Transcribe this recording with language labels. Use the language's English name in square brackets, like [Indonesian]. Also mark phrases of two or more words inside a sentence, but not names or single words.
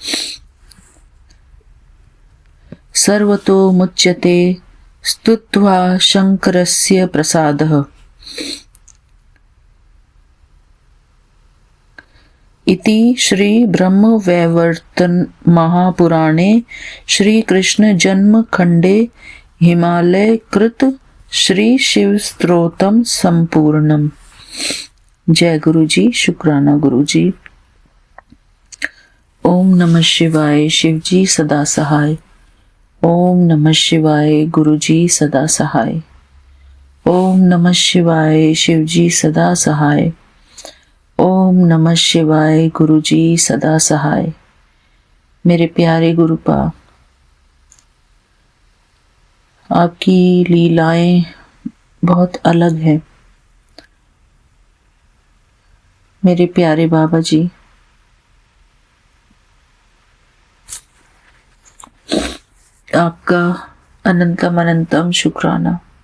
[Sanskrit] सर्वतो मुच्यते स्तुत्वा शङ्करस्य प्रसादः इति श्री ब्रह्मवैवर्तन महापुराणे श्रीकृष्ण जन्म खंडे हिमालयकृत श्री शिव स्तोत्रम संपूर्णम। [Hindi] जय गुरु जी। शुक्राना गुरु जी। [Sanskrit] ओम नमः शिवाय। [Hindi] शिव जी सदा सहाय। [Sanskrit] ओम नमः शिवाय। [Hindi] गुरु जी सदा सहाय। [Sanskrit] ओम नमः शिवाय। [Hindi] शिव जी सदा सहाय। [Sanskrit] ओम नमः शिवाय। [Hindi] गुरु जी सदा सहाय। मेरे प्यारे गुरुपा, आपकी लीलाएं बहुत अलग है। मेरे प्यारे बाबा जी, आपका अनंतम अनंतम शुक्राना।